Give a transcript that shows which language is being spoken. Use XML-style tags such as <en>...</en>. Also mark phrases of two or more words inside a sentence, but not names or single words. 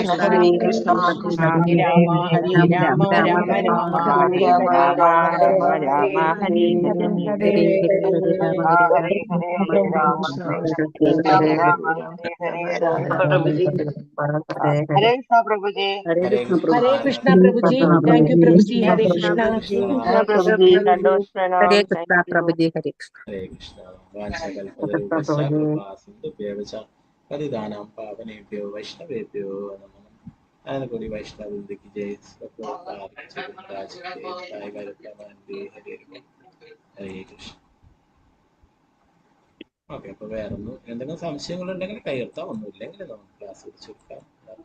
<ml>കൃഷ്ണ കൃഷ്ണ കൃഷ്ണ കൃഷ്ണ കൃഷ്ണ ഹരേ ഹരേ കൃഷ്ണ കൃഷ്ണ ഹരേ ഹരേ രാമ രാമ ഹരേ രാമ രാമ രാമ രാമ രാമ രാമ ഹരേ ഹരേ ഹരേ ഹരേ രാമ രാമ രാമ ഹരേ ഹരേ ഹരേ ഹരേ ഹരേ ഹരേ ഹരേ ഹരേ ഹരേ ഹരേ രാമ ഹരേ ഹരേ രാമ ഹരേ രാമ കൃഷ്ണ ഹരേ ഹരേ ഹരേ രാമ ഹരേ ഹരേ ഹരേ രാമ കൃഷ്ണ രാമ പ്രഭുജി ഹരേ ഹരേ ഹരേ കൃഷ്ണ പ്രഭുജി ഹരേ ഹരേ കൃഷ്ണ കൃഷ്ണ പ്രഭു ഹരേ ഹരേ കൃഷ്ണ ഹരേ പ്രഭുജി. കൃഷ്ണ</ml> <en>thank you</en> <ml>പ്രഭു പ്രഭുജി. കൃഷ്ണ ഹരേ പ്രഭു കൃഷ്ണ. കൃഷ്ണ കൃഷ്ണ കൃഷ്ണ പ്രഭുജി പ്രഭു ഹരേ ദണ്ഡോത്പ്രണാം കൃഷ്ണ</ml> <en>thank you</en> <ml>പ്രഭുജി ഹരേ കൃഷ്ണ ഹരേ കൃഷ്ണ കൃഷ്ണ</ml> <sa>വാഞ്ചകൽപതരൂപശ്ച</sa> <ml>പ്രഭു</ml> <sa>കൃപാസിന്ധുഭ്യവച പതിതാനാം പാവനേഭ്യോ വൈഷ്ണവേഭ്യോ നമോ</sa> <ml>ആനന്ദകോടി വൈഷ്ണവൃന്ദയ്ക്ക് ജയ് ഹരേ കൃഷ്ണ. ഓക്കെ, അപ്പൊ വേറൊന്നും എന്തെങ്കിലും സംശയങ്ങളുണ്ടെങ്കിൽ കൈയെടുത്താൽ ഒന്നുമില്ലെങ്കിൽ നമുക്ക് ക്ലാസ് ചുരുക്കാം.</ml>